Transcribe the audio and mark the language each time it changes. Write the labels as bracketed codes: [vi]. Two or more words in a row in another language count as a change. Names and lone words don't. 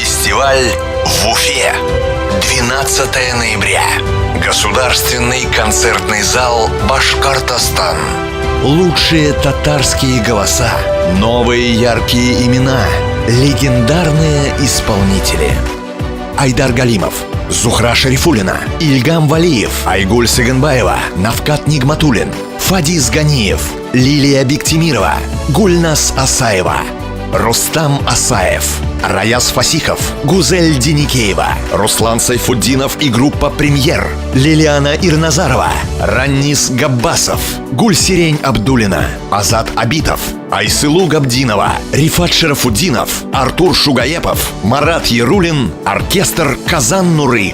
[ru] Фестиваль в Уфе. 12 ноября. Государственный концертный зал «Башкортостан». Лучшие татарские голоса, новые яркие имена, легендарные исполнители. Айдар Галимов, Зухра Шарифуллина, Ильгам Валиев, Айгуль Сыгынбаева, Навкат Нигматуллин, Фадис Ганиев, Лилия Биктимирова, Гульнас Асаева, Рустам Асаев, Раяз Фасихов, Гузель Деникеева, Руслан Сайфуддинов и группа «Премьер», Лилиана Ирназарова, Раннис Габбасов, Гульсирень Абдуллина, Азат Абитов, Айсылу Габдинова, Рифат Шарафуддинов, Артур Шугаепов, Марат Ярулин, оркестр «Казан-Нуры».